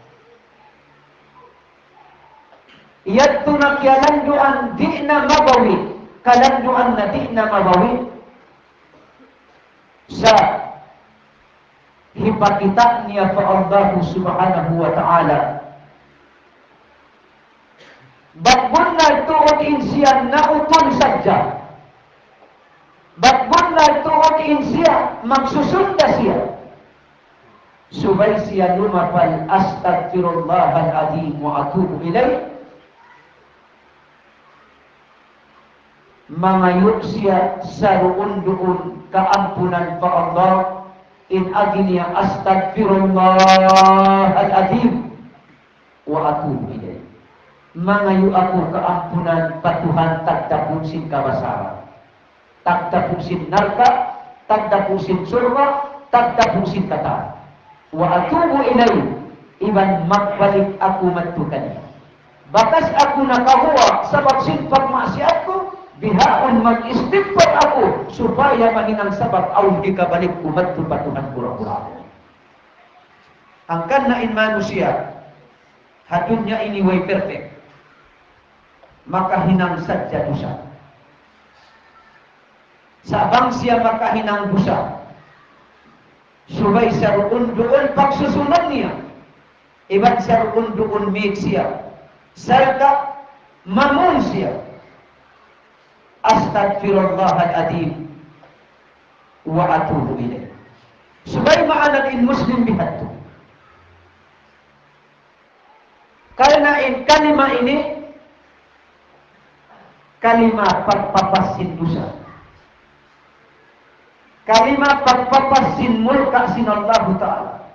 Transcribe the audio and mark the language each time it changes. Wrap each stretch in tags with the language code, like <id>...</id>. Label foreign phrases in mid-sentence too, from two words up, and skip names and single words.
<tsg>Yadto na kialanduan di na mabawi, kalanduan na di na mabawi sa hipakita niya pa Allah</tsg> <ar>سبحانه وتعالى.</ar> <tsg>Bagbun na tuod in siya nautol sadya. Bagbun na tuod in siya magsusunda siya. Subay siya lumapal</tsg> <ar>أستغفر الله العظيم وأتوب إليه.</ar> <tsg>Mangayot siya sa ruon-duon kaampunan pa Allah in agniya</tsg> <ar>أستغفر الله العظيم وأتوب إليه.</ar> <tsg>Mangayo ako kaampunan patuhan tagtapusin kabasaran. Tagtapusin narka, tagtapusin surga, tagtapusin kata.</tsg> <ar>وأتوب إليه</ar> <tsg>iban magbalik ako matukan. Bakas ako nakahuwa sa pagsinpag maksiat ko, bihaon mag-istighfar ako supaya maninang sabab aw ikabalik ko matupatuhan pura-pura ako. Angkan na in manusia hatun niya iniway perfect. Makahinang sadya dosa. Sabang siya makahinang dosa, subay sa roon doon pagsusunod niya Iban siya undukun mig siya. Serta mamun siya.</tsg> <ar>أستغفر الله العظيم وأتوب إليه.</ar> <tsg>Subay ma'anan in muslim bihatto. Karena kalima ini kalima pagpapasin dosa. Kalima pagpapasin mulka sin Allah Ta'ala.</tsg>